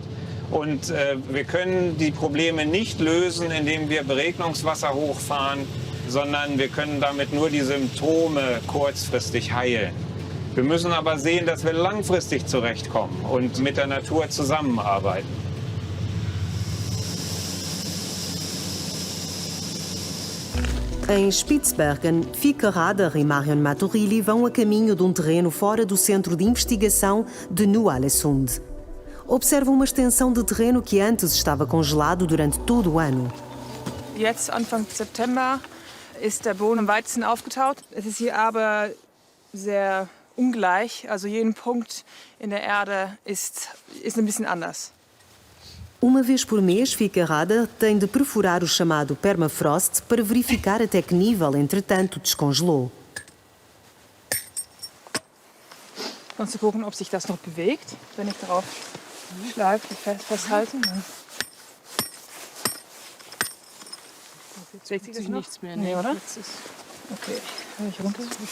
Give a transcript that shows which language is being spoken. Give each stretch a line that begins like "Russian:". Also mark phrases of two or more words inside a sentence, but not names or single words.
German: Und wir können die Probleme nicht lösen, indem wir Beregnungswasser hochfahren, sondern wir können damit nur die Symptome kurzfristig heilen. Wir müssen aber sehen, dass wir langfristig zurechtkommen und mit der Natur zusammenarbeiten.
Portuguese: Em Spitsbergen, Fieke Rader e Marion Maturilli vão a caminho de terreno fora do centro de investigação de Ny-Ålesund. Observam uma extensão de terreno que antes estava congelado durante todo o ano.
German: Jetzt, Anfang September, ist der Boden am weitesten aufgetaut. Es ist hier aber sehr ungleich. Also jeden Punkt in der Erde ist ein bisschen anders.
Portuguese: Uma vez por mês, Fieke Rader tem de perfurar o chamado permafrost para verificar até que nível, entretanto, descongelou.
German: Um zu gucken, ob sich das noch bewegt. Wenn ich darauf schlage, festhalten. Bewegt sich das noch? Nichts mehr. Nee, oder? Ist okay, höre ich runter.